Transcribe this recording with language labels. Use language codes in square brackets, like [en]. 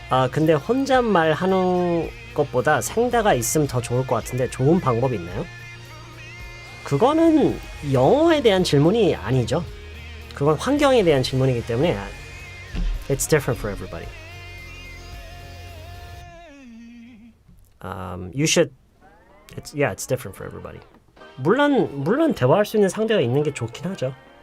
[ko] 근데 혼잣말 하는 것보다 생다가 있으면 더 좋을 것 같은데 좋은 방법이 있나요? 그거는 영어에 대한 질문이 아니죠. 그건 환경에 대한 질문이기 때문에 [en] it's different for everybody. You should it's different for everybody. [ko] 물론 대화할 수 있는 상대가 있는 게 좋긴 하죠.